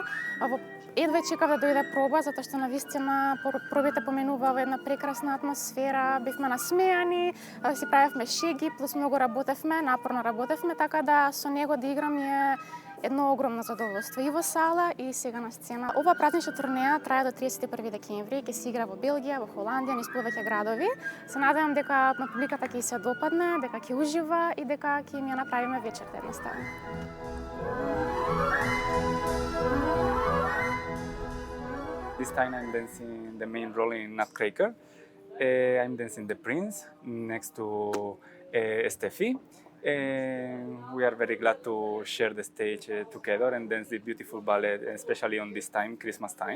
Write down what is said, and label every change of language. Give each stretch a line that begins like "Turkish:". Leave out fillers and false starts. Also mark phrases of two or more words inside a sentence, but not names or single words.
Macedonian: Едва чекав да дојде проба, затоа што навистина пробите поменува во една прекрасна атмосфера, бевме насмејани, си правевме шеги, плюс многу работевме, напорно работевме, така да со него да играм е едно огромно задоволство и во сала и сега на сцена. Ова празнична турнеја трае до 31 декември, ќе се игра во Белгија, во Холандија, низ повеќе градови. Се надевам дека на публиката ќе се допадне, дека ќе ужива и дека ќе им ја направиме вечерта едноставно.
English: This time I'm dancing the main role in Nutcracker. I'm dancing the prince next to Steffi. We are very glad to share the stage together and dance the beautiful ballet, especially on this time, Christmas time.